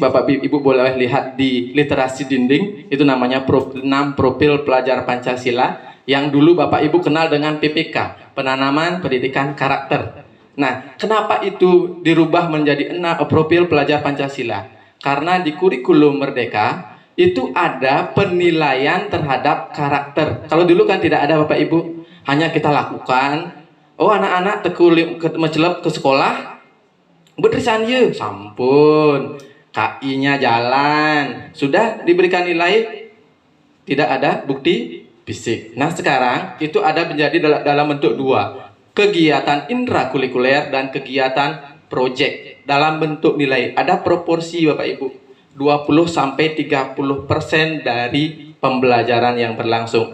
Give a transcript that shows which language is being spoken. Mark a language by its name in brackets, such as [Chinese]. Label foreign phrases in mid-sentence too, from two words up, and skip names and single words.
[Indonesian] Bapak Ibu boleh lihat di literasi dinding, itu namanya 6 profil pelajar Pancasila yang dulu Bapak Ibu kenal dengan PPK, penanaman pendidikan karakter. Nah, kenapa itu dirubah menjadi 6 profil pelajar Pancasila? Karena di kurikulum Merdeka itu ada penilaian terhadap karakter. Kalau dulu kan tidak ada Bapak Ibu, hanya kita lakukan. Oh, anak-anak mencelep ke sekolah, berterisan ye, sampun, KI-nya jalan, sudah diberikan nilai, tidak ada bukti fisik. Nah, sekarang itu ada menjadi dalam bentuk 2, kegiatan intrakurikuler dan kegiatan proyek dalam bentuk nilai. Ada proporsi Bapak Ibu, 20-30% dari pembelajaran yang berlangsung.